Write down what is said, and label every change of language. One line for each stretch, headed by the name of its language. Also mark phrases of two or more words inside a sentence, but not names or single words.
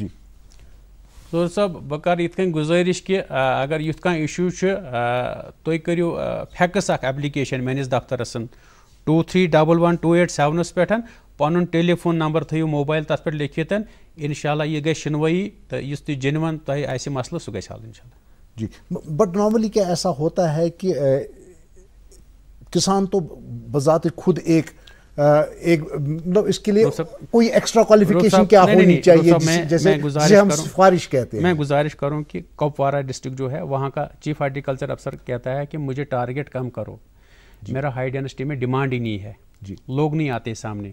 Kashmiri: ظہور صٲب بہٕ کَرٕ یِتھ کٔنۍ گُزٲرِش کہِ اگر یُتھ کانٛہہ اِشوٗ چھُ تُہۍ کٔرِو فیکٕس اکھ ایپلِکیشن میٲنِس دفترس 231128 پٮ۪ٹھ پنُن
English: telephone number
Kashmiri: تھٲیِو موبایل تتھ پٮ۪ٹھ لیکھِتھ انشاء اللہ یہِ گژھِ شِنوٲیی تہٕ یُس تہِ جینوَن تۄہہِ آسہِ مسلہٕ سُہ گژھِ حل انشاء اللہ
Urdu: جی بٹ نارملی کیا ایسا ہوتا ہے کہ کسان تو بذات خود ایک مطلب اس کے لیے کوئی
English: extra qualification
Urdu: کیا ہونی چاہیے جیسے ہم سفارش کہتے ہیں. میں گزارش کروں کہ کپوارہ ڈسٹرکٹ جو ہے وہاں کا
English: chief horticulture officer
Urdu: کہتا ہے کہ مجھے ٹارگیٹ کم کرو, میرا
English: high density
Urdu: میں ڈیمانڈ ہی نہیں ہے, لوگ نہیں آتے سامنے.